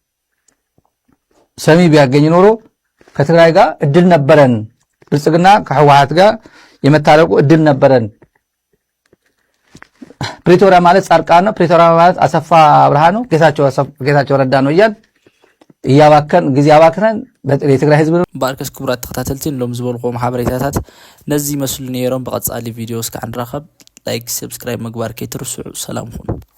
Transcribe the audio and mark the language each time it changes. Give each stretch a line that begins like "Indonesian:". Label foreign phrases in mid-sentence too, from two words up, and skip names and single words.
Amharic: ሰሚ ቢያገኝ ኖሮ ከትግራይ ጋር እድል ነበረን፣ ብልጽግና ከህወሓት ጋር የመታረቁ እድል ነበረን። ፕሪቶሪያ ማለት ጻድቃን ነው፣ ፕሪቶሪያ ማለት አሰፋ አብርሃ ነው፣ ጌታቸው ረዳ ነው እያል እያባከን ጊዜ አባክነን የትግራይ ህዝብ ነው።
Tigrinya: ባርከስ ክቡራት ተከታተልቲን ሎም ዝበልኩም ሓበሬታታት ነዚ መስሉ ነይሮም። በቀጻሊ ቪድዮ እስከ አንራኸብ ላይክ ሰብስክራይብ ምግባር ከይትርስዑ
Amharic: ሰላም ሁኑ።